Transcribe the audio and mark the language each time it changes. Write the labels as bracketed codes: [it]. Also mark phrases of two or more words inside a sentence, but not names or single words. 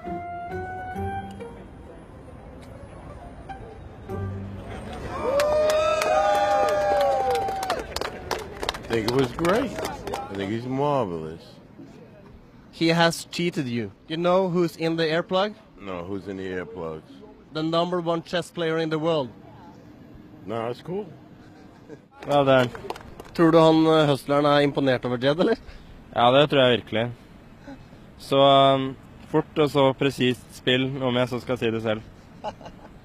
[en] I think it was great. I think he's marvelous. He has cheated you. You know who's in the earplug? No, who's in the earplugs? The #1 chess player in the world. No, it's cool. Well done. [no] Tror du han hustleren er imponert over Jed, eller? Ja, det tror jeg virkelig. Så fort og så presist spill, om jeg så skal si det selv.